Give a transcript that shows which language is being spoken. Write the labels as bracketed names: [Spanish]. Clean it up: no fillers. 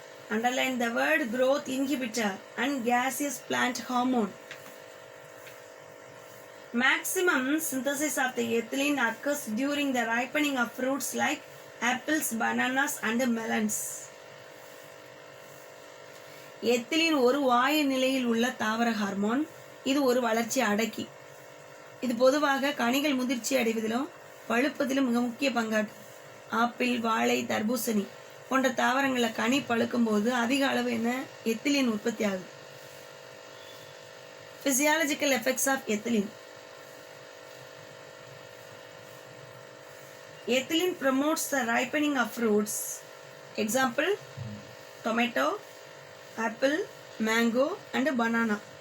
[English] Underline the word growth inhibitor and gaseous plant hormone. Maximum synthesis of the ethylene occurs during the ripening of fruits like apples, bananas and melons. [Tamil] Ethylene ஒரு வாயு நிலையில் உள்ள தாவர hormone. இது ஒரு வளர்ச்சி அடக்கி. இது பொதுவாக கனிகள் முதிர்ச்சி அடைவதிலும் பழுப்பதிலும் மிக முக்கிய பங்காற்று. ஆப்பிள், வாழை, தர்பூசணி போன்ற தாவரங்களில் கனி பழுக்கும் போது அதிக அளவு எத்திலின் உற்பத்தி ஆகுது. [English] Physiological effects of ethylene. Ethylene promotes the ripening of fruits. Example, tomato, apple, mango and banana.